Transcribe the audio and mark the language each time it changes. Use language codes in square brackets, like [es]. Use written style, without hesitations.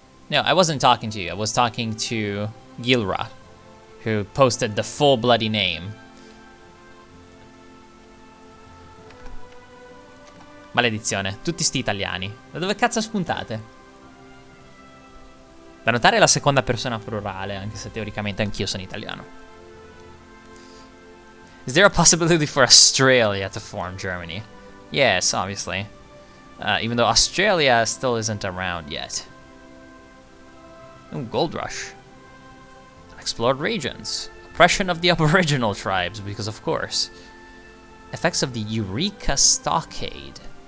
[en] No, I wasn't talking to you. I was talking to Gilra, who posted the full bloody name. [it] Maledizione, tutti sti italiani. Da dove cazzo spuntate? Da notare la seconda persona plurale, anche se teoricamente anch'io sono italiano. [en] Is there a possibility for Australia to form Germany? Yes, obviously. Even though Australia still isn't around yet. Ooh, gold rush. Unexplored regions. Suppression of the aboriginal tribes, because of course. Effects of the Eureka Stockade.